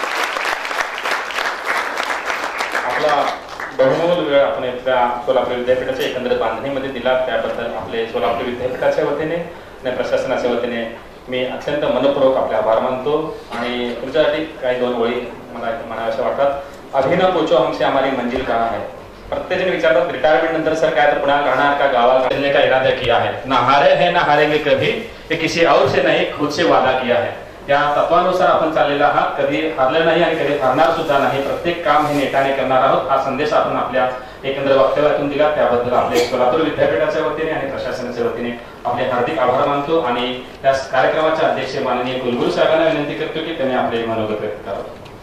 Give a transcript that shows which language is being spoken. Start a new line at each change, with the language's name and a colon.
Marathi: आपला बहुमोल वेळ आपण इथल्या सोलापूर विद्यापीठाच्या एकंदरीत बांधणीमध्ये दिला, त्याबद्दल आपले सोलापूर विद्यापीठाच्या वतीने आणि प्रशासनाच्या वतीने मी अत्यंत मनपूर्वक आपले आभार मानतो. आणि तुमच्यासाठी काही 2 ओळी मला म्हणाव्याशा वाटतात.
Hindi: अभी ना पूछो हमसे हमारी मंजिल कहाँ है.
Marathi: प्रत्येक जन विचारतात रिटायरमेंट नंतर सर काय तर पुण्यात राहणार का गावाला
Hindi: खेलने का इरादा किया है. ना हारे है ना हारेंगे कभी, ये किसी और से नहीं खुद से वादा किया है.
Marathi: या तत्वानुसार आपण चाललेला आहात. कधी हारले नाही आणि कधी हारणार सुद्धा नाही. प्रत्येक काम हे नेटाने करणार आहोत. हा संदेश आपण आपल्या एकंदर वक्तव्यातून दिला, त्याबद्दल आपले सोलापूर विद्यापीठाच्या वतीने आणि प्रशासनाच्या वतीने आपले हार्दिक आभार मानतो. आणि या कार्यक्रमाचे अध्यक्ष माननीय कुलगुरू साहेबांना विनंती करतो की त्यांनी आपले मनोगत व्यक्त करावं.